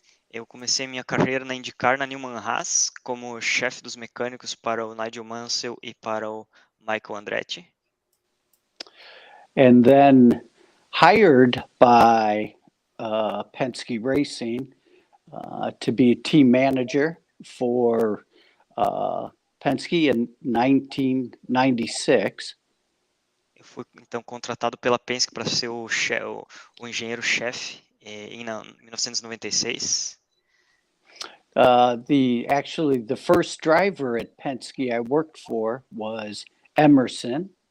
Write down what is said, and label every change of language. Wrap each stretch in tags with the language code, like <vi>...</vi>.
<pt>Eu comecei minha carreira na IndyCar na Newman Haas como chefe dos mecânicos para o Nigel Mansell e para o Michael Andretti.</pt> <en>And then hired by Penske Racing to be a team manager for Penske in 1996.</en> <pt>Eu fui então contratado pela Penske para ser o engenheiro-chefe em 1996.</pt> <en>Actually, the first driver at Penske I worked for was Emerson.</en>